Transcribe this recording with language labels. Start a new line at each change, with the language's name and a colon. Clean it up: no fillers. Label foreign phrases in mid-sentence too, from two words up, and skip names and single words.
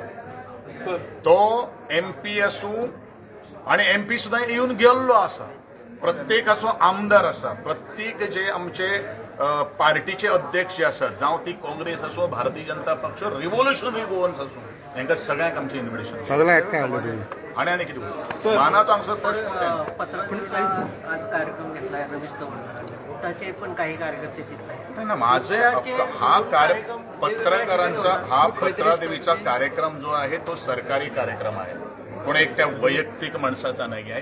Konkani: तो MP आसूं आनी MP सुद्दां येवन गेल्लो आसा. प्रत्येकाचो आमदार आसा. प्रत्येक जे आमचे पार्टीचे अध्यक्ष जे आसात, जावं ती काँग्रेस आसूं, भारतीय जनता पक्ष, रिव्होल्युशनरी गोवन्स आसूं, हांकां सगळ्यांक आमचें इन्व्हिटेशन. सगळ्यांक एकठांय हाडलें तुमी आनी कितें उलयता? मानाचो हांगसर प्रश्न
Marathi: आज कार्यक्रम घेतलाय रमेश चव्हाण, त्याचे पण काही कार्यकर्ते तिथले. ना माझे पत्रकारांचा हा पत्रादेवीचा कार्यक्रम जो आहे तो सरकारी कार्यक्रम आहे. पण एक त्या वैयक्तिक माणसाचा नाही आहे.